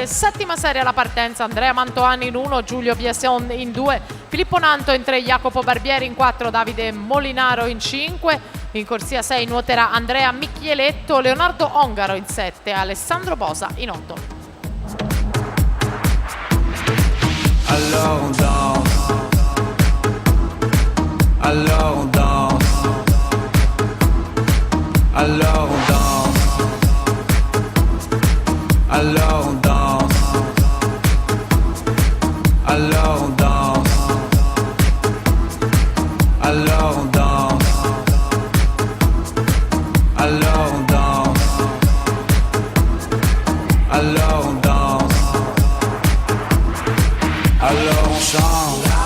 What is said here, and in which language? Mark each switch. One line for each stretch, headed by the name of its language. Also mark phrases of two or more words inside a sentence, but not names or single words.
Italian: Settima serie alla partenza, Andrea Mantoani in 1, Giulio Biasion in 2, Filippo Nanto in 3, Jacopo Barbieri in 4, Davide Molinaro in 5, in corsia 6 nuoterà Andrea Michieletto, Leonardo Ongaro in 7, Alessandro Bosa in 8.
French: Alors on danse, alors on danse, alors on danse, alors on danse, alors on danse, alors on danse, alors on danse, alors on danse, alors on chante.